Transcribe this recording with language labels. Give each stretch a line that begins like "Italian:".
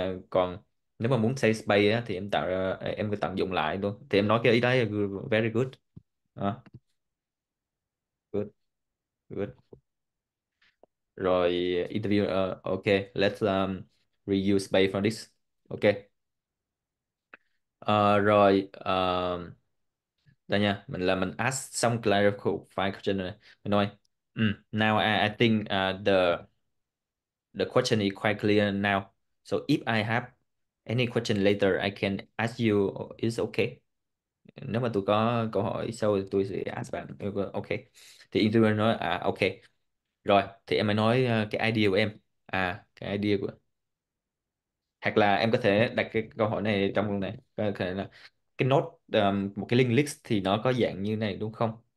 Vietnamese: Còn nếu mà muốn
English: save space
Vietnamese: á, thì em tạo ra em có tận dụng lại luôn, thì em nói cái ý đấy là
English: very good.
Vietnamese: Đó,
English: good, good.
Vietnamese: Rồi
English: interview okay, let's reuse space for this. Okay.
Vietnamese: Rồi đây nha, mình ask xong clarify question rồi này. Mình nói
English: now I think the question is quite clear now, so if I have any question later I can ask you, is okay?
Vietnamese: Nếu mà tôi có câu hỏi sau thì tôi sẽ ask bạn. Ok, thì interviewer nói ok. Rồi thì em mới nói cái idea của em, cái idea của, hoặc là em có thể đặt cái câu hỏi này trong luôn này, có thể là cái node một cái link list thì nó có dạng như này đúng không?